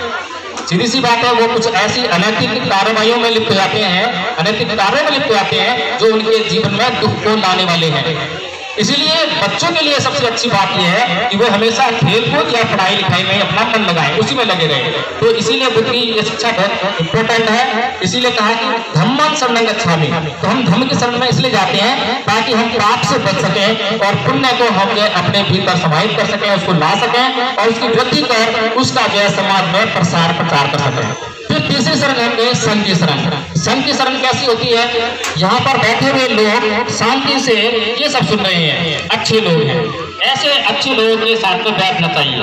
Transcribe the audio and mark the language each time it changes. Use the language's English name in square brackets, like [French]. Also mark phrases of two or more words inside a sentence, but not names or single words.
[Hindi] सीधी सी बात है, वो कुछ ऐसी अनैतिक कार्रवाइयों में लिप्त हो जाते हैं, अनैतिक कार्यों में लिप्त हो जाते हैं जो उनके जीवन में दुख को लाने वाले हैं। इसीलिए बच्चों के लिए सबसे अच्छी बात यह है कि वो हमेशा खेलकूद या पढ़ाई लिखाई में अपना मन लगाएं, उसी में लगे रहें। तो इसीलिए बुद्ध की ये शिक्षा बहुत इंपॉर्टेंट है। इसीलिए कहा कि [Pali] धम्मं शरणं गच्छामि। [Hindi] तो हम धम्म की शरण में इसलिए जाते हैं ताकि हम पाप से बच सकें और पुण्य को हम अपने भीतर समाहित कर सकें, उसको ला सकें और उसकी वृद्धि कर उसका जो है समाज में प्रसार प्रचार कर सकें। फिर तीसरी शरण है संघ की शरण। संघ की शरण कैसी होती है? यहाँ पर बैठे हुए लोग शांति से ये सब सुन रहे हैं, अच्छे लोग हैं, ऐसे अच्छे लोगों के साथ में बैठना चाहिए।